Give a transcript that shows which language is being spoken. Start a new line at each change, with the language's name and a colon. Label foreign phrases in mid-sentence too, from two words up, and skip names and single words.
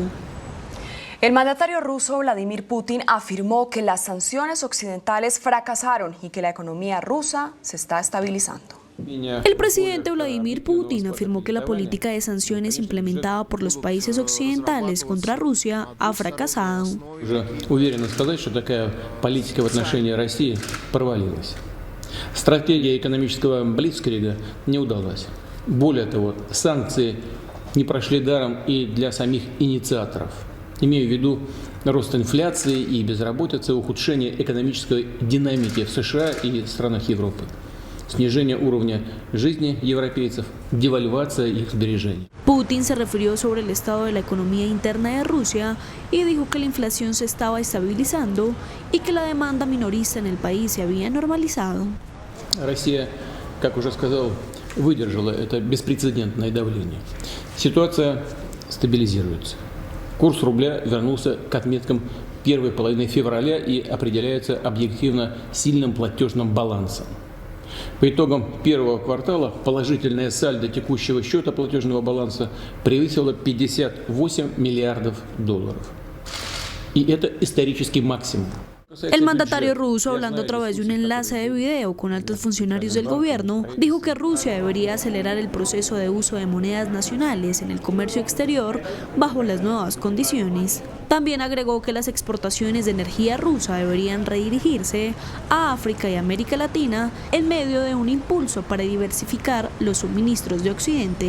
Spanish: El mandatario ruso Vladimir Putin afirmó que las sanciones occidentales fracasaron y que la economía rusa se está estabilizando. El presidente Vladimir Putin afirmó que la política de sanciones implementada por los países occidentales contra Rusia ha fracasado.
Russian: Стратегия экономического блицкрига не удалась. Более того, санкции не прошли даром и для самих инициаторов. Имею в виду рост инфляции и безработицы, ухудшение экономической динамики в США и странах Европы, снижение уровня жизни европейцев, девальвация их сбережений.
Spanish: Putin se refirió sobre el estado de la economía interna de Rusia y dijo que la inflación se estaba estabilizando y que la demanda minorista en el país se había normalizado.
Russian: Россия, как уже сказал, выдержала это беспрецедентное давление. Ситуация стабилизируется. Курс рубля вернулся к отметкам первой половины февраля и определяется объективно сильным платежным балансом. По итогам первого квартала положительное сальдо текущего счета платежного баланса превысило $58 миллиардов. И это исторический максимум.
Spanish: El mandatario ruso, hablando a través de un enlace de video con altos funcionarios del gobierno, dijo que Rusia debería acelerar el proceso de uso de monedas nacionales en el comercio exterior bajo las nuevas condiciones. También agregó que las exportaciones de energía rusa deberían redirigirse a África y América Latina en medio de un impulso para diversificar los suministros de Occidente.